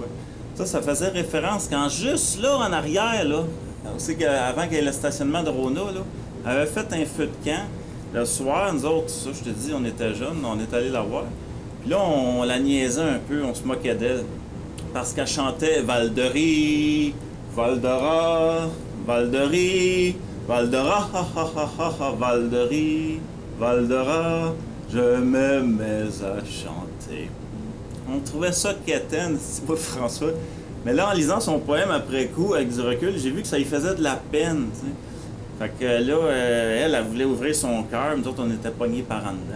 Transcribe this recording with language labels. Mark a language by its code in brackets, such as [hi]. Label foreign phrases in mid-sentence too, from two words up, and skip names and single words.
[fr] Ça faisait référence quand juste là, en arrière, là, on sait qu'avant qu'il y ait le stationnement de Rona, là, elle avait fait un feu de camp. Le soir, nous autres, ça, je te dis, on était jeunes, on est allés la voir. Puis là, on la niaisait un peu, on se moquait d'elle. Parce qu'elle chantait Val-de-Rie, Val-de-Ra, Val-de-Rie, Val-de-Ra, ha ha ha ha ha, Val-de-Rie, Val-de-Ra, je me mets à chanter. On trouvait ça quétaine, c'est pas François. Mais là, en lisant son poème après coup, avec du recul, j'ai vu que ça lui faisait de la peine, tu sais. Fait que là, elle voulait ouvrir son cœur, nous autres, on était pognés par en dedans.